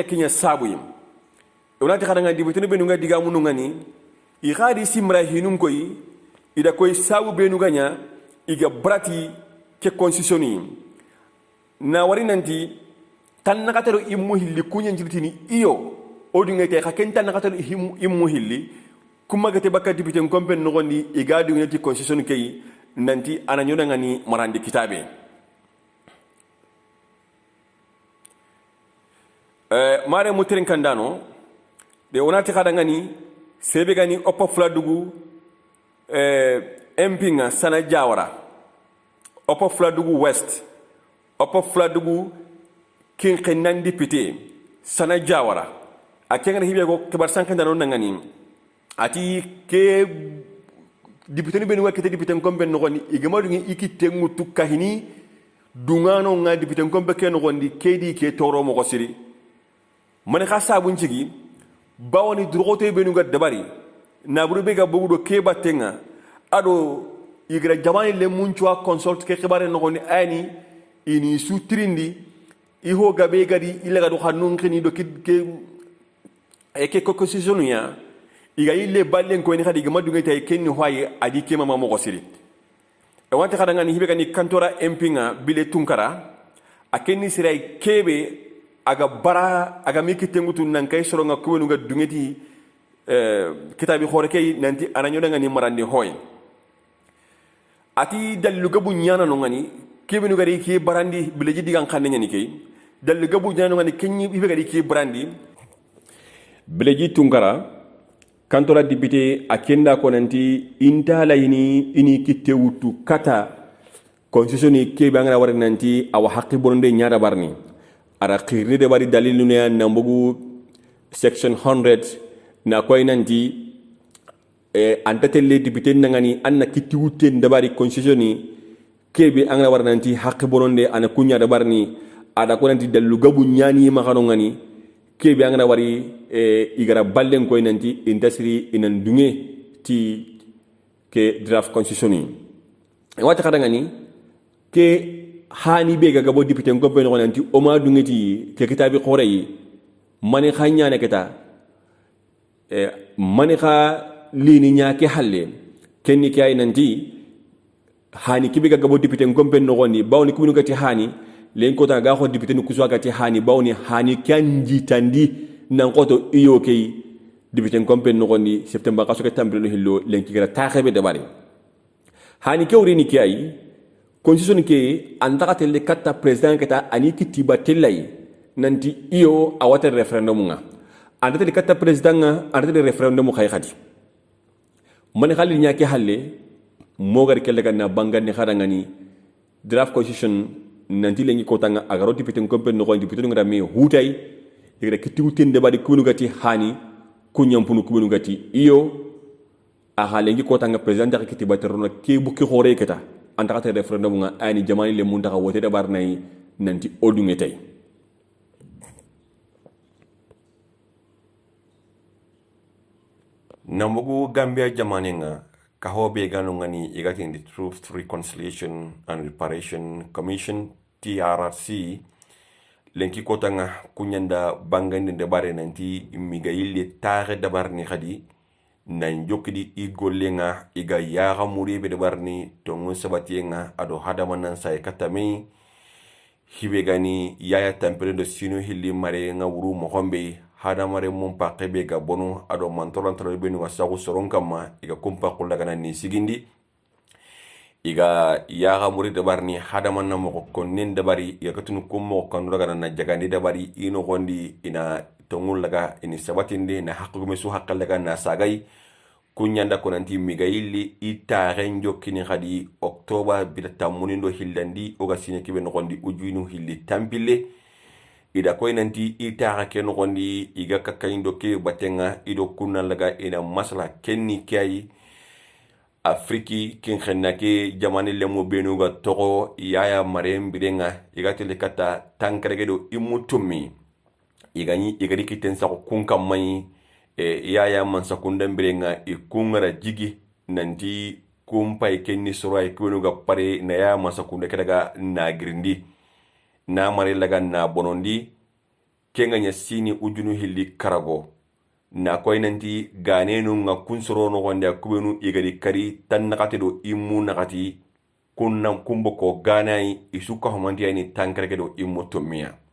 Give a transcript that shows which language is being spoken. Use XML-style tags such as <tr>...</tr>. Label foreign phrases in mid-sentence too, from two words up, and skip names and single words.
<snk>kinya sabuyim onati khadanga dibiteno be nunga diga mununga ni i khadi simra hinum koy ida koy sabu be nuganya iga barati ke constitutioni na wari nanti tan nakatero immu hilli kunya njirtini iyo odungete khakenta nakatero immu hilli kuma gate bakka dibiten kompen no gondi iga dungeti constitution kay nanti ananyoda ngani marandi kitabe mare mutirin kandano de onati khadanga ni sebe gani oppa fladugu empinga sana jawara oppa fladugu west oppa fladugu kinqinan député sana jawara akenga hibe go kibar sankanda non ngani ati ke député be no kete député kombe no goni igama ngi ikite ngutu kahini dungano nga député kombe ken no gondi kedi ke toro mo ko siri man khassa buñ cigi bawoni drogote be no dabari na buru be ga bogudo ke batenga ado igra jamani le munchwa consult ke khibare no goni ani ini sutrindi iho gabe gadi ilaga do khanun khini do ke constitution ya iga ile ballen ko ni khadi ga madunga tay kenni hoye adi ke mama mo siri e wante khada ngani hibe gani kantora empinga bile tunkara akenni siray kebe aga bara aga miki tengutu nan kay soro nga ko nga dungeti kitabi khore kay nanti ananyo ngani marandi hoye ati dallu gabu nyana no ngani kebe no gari ki barandi bile jidi gan khande nyani kay dallu gabu nyana no ngani kenni hibe gari ki barandi bile ji tunkara kantora député akenda konanti intala ini kitte wutu kata constitution ni ke bangara war nanti awa haqqi bonde nyaada barni ara khirni de bari dalilu ne nambugu section 100 na koy nanti antatelle député nangani anna kitti wutte ndabari constitution ni ke be angara war nanti haqqi bonde ana kunya da barni ada konanti dalu gabu nyani ma ngani ke be angara wari igara ballen koy nanti industry inan dunge ti ke</snk> <en>draft constitution</en> <snk>ni wata kada ngani ke hani be ga gabo député ngombe no nanti o ma dunge ti ke kitabi khore yi mani khanya ne keta mani kha lini nya ke halle kenni kay nanti hani kibe ga gabo député ngombe no goni bawni kubinu gati hani len ko ta ga ko député ni kuswa gati hani bawni hani kanji tandi nan koto iyo kay député kompen no gondi septembre kaso ke tambilo hillo lenki gara taxebe de bari hani kewri ni kay constitution ke andaka tele katta president kata ani kitiba telay nanti iyo awata referendum nga andata tele katta president nga andata referendum khay khadi man khali nyake halle mo gar kelle ganna bangane khadangani</snk> <en>draft constitution</en> <snk>nanti lengi kotanga agaro député kompen no gondi député ngara me hutay igre kitu tende badi kunu gati hani kunyampunu kunu gati iyo a halengi ko tanga president da kiti baterona ke buki khore keta antakata referendum nga ani jamani le mun taka wote da bar nay nanti odunge tay nambugu Gambia jamani nga kahobe gano ngani igati</snk> <en>in the</en> <snk>Truth, Reconciliation and Reparation Commission TRRC lenki kota nga kunyanda bangande de bare nanti migayille tare da barni khadi nan jokidi igolle nga iga yaga muribe de barni tongun sabati nga ado hadamanan say katame hibe gani yaya tampere do sino hilli mare nga wuru mohombe hadamare mum paqebe ga bonu ado mantorantro be ni wasagu soron kama iga kumpa kullaga ni sigindi iga yaga muri de barni hadaman na mo ko nen de bari iga katunu kummo kan daga na jagandi de bari ino gondi ina tongul laga ini sabatinde na haqqu mesu haqqal laga na sagay kunyanda konanti migayili ita renjo kini khadi oktoba bidata munindo hillandi oga sine kibe no gondi ujuinu hilli tampile ida koy nanti ita ke no gondi iga kakaindo ke batenga ido kunna laga ina masala kenni kay Afriki kin khenna ke jamani lemo benu ga togo yaya marem birenga iga tele kata tankrege do imutumi igani igari kiten sa kunka mai yaya man sakunda birenga ikungara jigi nanti kumpa ikenni sura ikunu ga pare na yaya man sakunda kedaga na grindi na mare laga na bonondi kenga nya sini ujunu hilli karago na koy nanti ganenu nga kunsoro no gonde kubenu igari kari tan nakati do immu nakati kunna kumbo ko ganai isuka homanti ni tankrege do immu tomia</snk>